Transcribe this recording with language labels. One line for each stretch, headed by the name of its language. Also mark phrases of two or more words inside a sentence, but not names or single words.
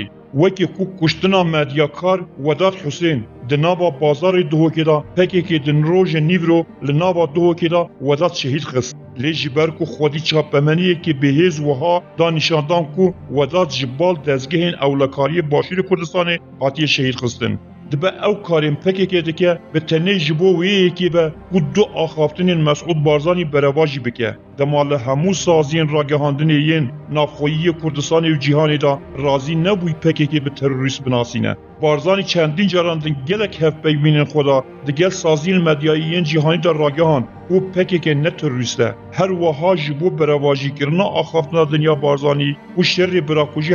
Kurdish: Wekî ku kuştina medyakar Vedat Husên di nava bazarê Duhokê da PKK di rojê Nîvro li nava Duhokê da Vedat şehîd xist. Lê ji ber ku xwedî çapemeniyekê bêhêz wiha da nîşandan ku Vedat ji bal dezgehên ewlekariyê Başûrê Kurdistanê hatiye şehîd xistin. دبه او کارین پکه دکه به تنه جبو ویکی به و دو آخافتنین مسعود بارزانی برواجی بکه دمال همو سازین راگهاندن یین نافخویی کردستان و جیهانی دا رازی نبوی پکه به تروریست بناسینه بارزانی چندین جراندن گلک هف بینین خدا دگل سازین مدیایین جیهانی دا راگهان و پکه نه تروریسته هر وها جبو برواجی کرنا آخافتنا دنیا بارزانی و شر براکوژی